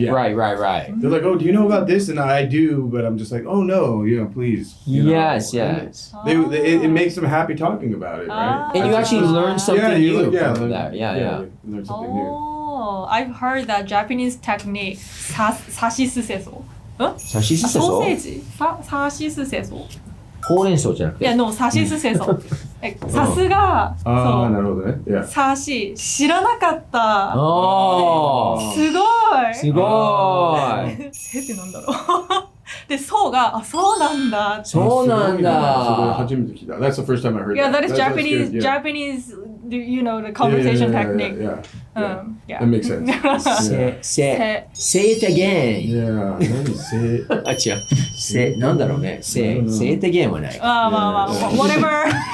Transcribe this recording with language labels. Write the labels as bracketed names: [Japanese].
[English] They're like, oh, do you know about this? And I do, but I'm just like, oh no, please. Yes. It makes them happy talking about it, right? And you actually learn something new from that. Learn something new. Oh, I've heard that Japanese technique さしすせそ。 [Japanese] さしすせそ？ソーセージ？さしすせそ。ほうれん草じゃなくて。いや、no、さしすせそ。さすが。ああ、なるほどね。Yeah. さし、知らなかった。すごい。すごい。せってなんだろう。で、そうが、あ、そうなんだ。そうなんだ。それ初めて聞いた。 [English] That's the first time I heard Yeah, that. that is Japanese, Japanese, you know, the conversation technique. Yeah. Yeah. That makes sense. Say it again. Yeah. 何say it? [Japanese] あ、違う。なんだろうね。 [English] say it again はない。 [Japanese] まあ、whatever.